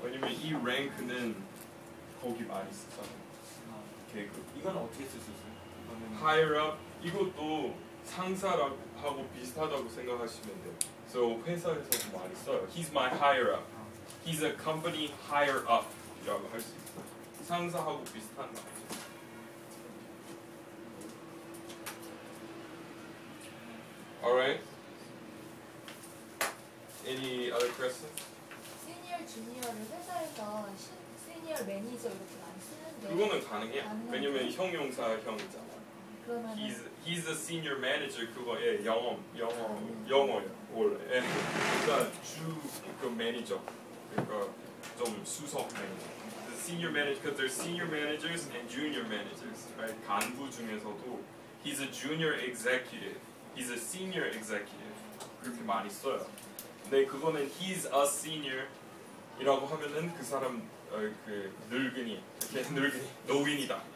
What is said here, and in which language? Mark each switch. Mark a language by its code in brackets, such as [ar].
[ko] 왜냐면 이 rank는 거기 많이 쓰잖아요. 계급. 이건 어떻게 쓸 수 있어요? 이거는 Higher up 이것도 상사하고 비슷하다고 생각하시면 돼요. So 회사에서도 많이 써요. [en] He's my higher up. He's a company higher up이라고 [ko] 할 수 있어요. 상사하고 비슷한 말이죠. [en] Alright. Any other questions? [ko] 시니어 주니어를 회사에서 시니어 매니저 이렇게 많이 쓰는데 그거는 가능해요. 왜냐면 형용사 형이잖아. 그러면 [en] He's a senior manager. [ko] 그거에 영어예요. 원래. 그러니까 그 매니저. 그러니까 좀 수석 매니저. [en] The senior manager, because there's senior managers and junior managers, right? [ko] 간부 중에서도 [en] he's a junior executive. He's a senior executive. [ko] 그렇게 많이 써요. 근데 그거는 [en] he's a senior [ko] 이라고 하면은 그 사람 그 늙은이, 노인이다.